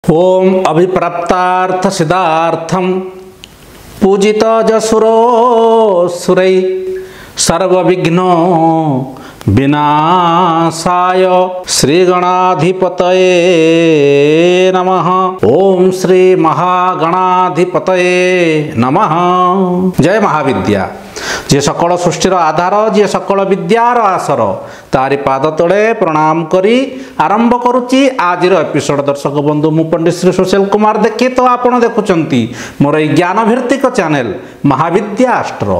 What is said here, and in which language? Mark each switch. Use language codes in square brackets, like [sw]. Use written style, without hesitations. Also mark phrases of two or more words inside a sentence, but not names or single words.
[sa] ओम अभिप्राप्तार्थ सिद्धार्थम पूजित जसुरो सुरै सर्वविघ्नो विनाशाय श्री गणाधिपतये नमः। ओम श्री महागणाधिपतये नमः। [or] ଜୟ ମହାବିଦ୍ୟା। ଯେ ସକଳ ସୃଷ୍ଟିର ଆଧାର, ଯେ ସକଳ ବିଦ୍ୟାର ଆସର, ତାରି ପାଦ ତଳେ ପ୍ରଣାମ କରି ଆରମ୍ଭ କରୁଛି ଆଜିର ଏପିସୋଡ। ଦର୍ଶକ ବନ୍ଧୁ ମୁଁ ପଣ୍ଡିତ ଶ୍ରୀ ସୁଶୀଲ କୁମାର ଦେଖି ତ ଆପଣ ଦେଖୁଛନ୍ତି ମୋର ଜ୍ଞାନ ଭିତ୍ତିକ ଚ୍ୟାନେଲ ମହାବିଦ୍ୟା ଆଷ୍ଟ୍ରୋ।